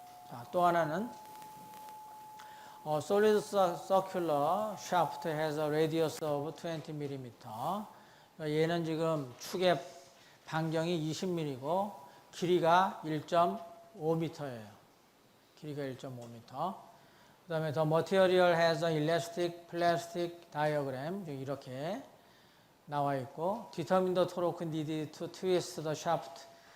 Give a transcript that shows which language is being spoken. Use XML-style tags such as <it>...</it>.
<ko>자, 또 하나는</ko> <en>solid circular shaft has a radius of 20mm.</en> <ko>얘는 지금 축의 반경이 20mm고 길이가 1.5m예요. 길이가 1.5m. 그 다음에</ko> <en>the material has an elastic plastic diagram</en> <ko>이렇게 나와 있고</ko> <en>determine the torque needed to twist the shaft.</en>